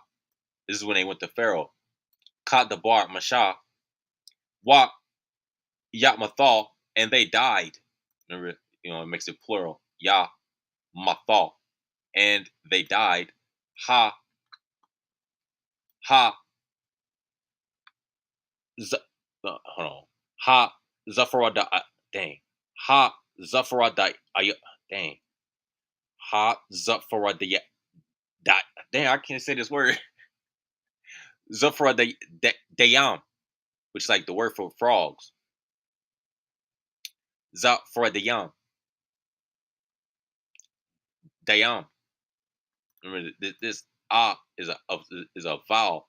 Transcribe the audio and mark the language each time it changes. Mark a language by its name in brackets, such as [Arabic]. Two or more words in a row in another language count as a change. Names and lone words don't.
[English] This is when they went to Pharaoh. Ka the bar Mashah, Wa Yatmathal, and they died. Remember, it makes it plural. Ya Mathal, and they died. Ha ha hold on. Ha Zafarada dang. Ha Zafarada dang. Ha Zafarada dang, I can't say this word. Dayan, which is like the word for frogs. Zafaradayan. Dayan. Remember this is a vowel.